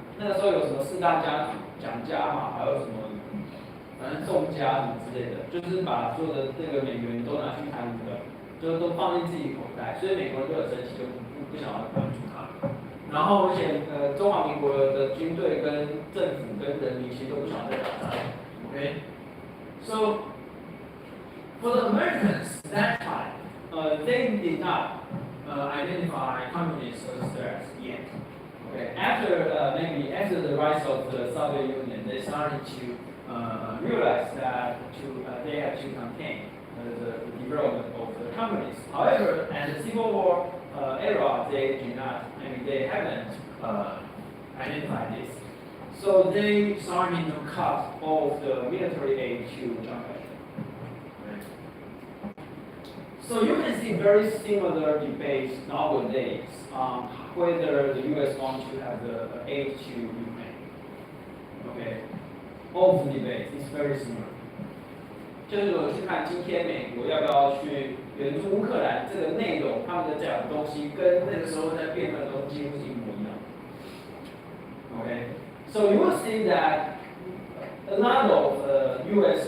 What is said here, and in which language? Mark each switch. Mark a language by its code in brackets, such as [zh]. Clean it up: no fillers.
[zh] 那个时候有什么四大家族，蒋家嘛，还有什么，反正宋家什么之类的，就是把所有的这个美元都拿去贪污的，就是都放进自己口袋，所以美国人就很生气，就不想要关注他。然后而且中华民国的军队跟政府跟人民其实都不想再打仗。 [en] Okay, so for the Americans that time, they did not identify communists as threats yet. Okay, after the rise of the Soviet Union, they started to realize that they had to contain the development of the communists. However, as the Civil War era, they haven't identified this. So they started to cut off the military aid to Chiang Kai-shek. So you can see very similar debates nowadays on whether the U.S. wants to have the aid to Ukraine. Okay, all of the debates is very similar. [zh] 就是我去看今天美国要不要去援助乌克兰这个内容，他们的讲的东西跟那个时候在辩论的东西几乎是一模一样。 [en] Okay, so you will see that a lot of U.S.